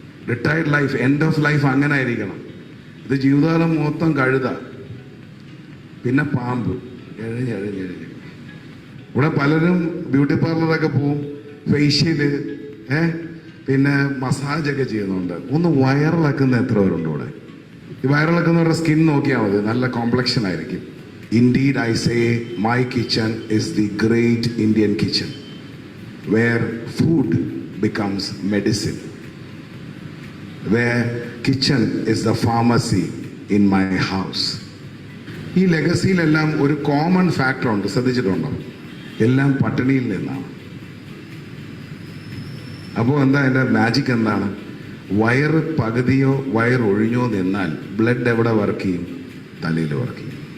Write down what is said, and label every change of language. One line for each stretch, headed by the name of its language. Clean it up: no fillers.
Malayalam: Retired life, end of life അങ്ങനെ ആയിരിക്കണം. ഇത് ജീവിതകാലം മൊത്തം കഴുത, പിന്നെ പാമ്പ്, എഴഞ്ഞെഴഞ്ഞെഴഞ്ഞ്. ഇവിടെ പലരും ബ്യൂട്ടി പാർലറൊക്കെ പോവും, ഫേഷ്യല്, പിന്നെ മസാജൊക്കെ ചെയ്യുന്നുണ്ട്. ഒന്ന് വൈറലാക്കുന്ന എത്ര പേരുണ്ട് ഇവിടെ? ഈ വൈറലാക്കുന്നവരുടെ സ്കിൻ നോക്കിയാൽ മതി, നല്ല കോംപ്ലക്ഷൻ ആയിരിക്കും.
English: Indeed, I say my kitchen is the great Indian kitchen where food becomes medicine, where kitchen is the pharmacy in my house.
Malayalam: ഈ ലെഗസിയിലെല്ലാം ഒരു കോമൺ ഫാക്ടർ ഉണ്ട്, ശ്രദ്ധിച്ചിട്ടുണ്ടോ? എല്ലാം പട്ടിണിയിൽ നിന്നാണ്. അപ്പോൾ എന്താ എൻ്റെ മാജിക് എന്താണ്? വയറ് പകുതിയോ വയറൊഴിഞ്ഞോ നിന്നാൽ ബ്ലഡ് എവിടെ വർക്ക് ചെയ്യും? തലയിൽ വർക്ക് ചെയ്യും.